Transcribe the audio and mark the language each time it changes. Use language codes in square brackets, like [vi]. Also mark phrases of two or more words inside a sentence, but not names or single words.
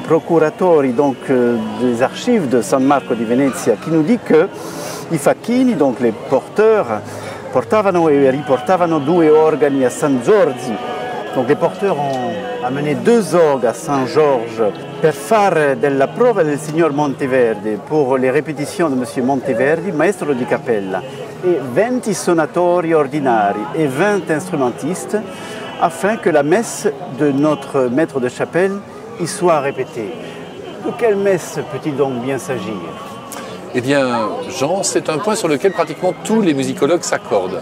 [fr] procuratori, donc des archives de San Marco di Venezia, qui nous dit que [it] i facchini, [fr] donc les porteurs, [it] portavano e riportavano 2 organi a San Giorgi. [fr] Donc les porteurs ont amené 2 orgues à Saint-Georges [it] per fare della prova del signor Monteverdi, [fr] pour les répétitions de M. [it] Monteverdi, maestro di cappella, [fr] et 20 [it] sonatori ordinari [fr] et 20 instrumentistes, afin que la messe de notre maître de chapelle y soit répétée. De quelle messe peut-il donc bien s'agir? Eh bien, Jean, c'est un point sur lequel pratiquement tous les musicologues s'accordent.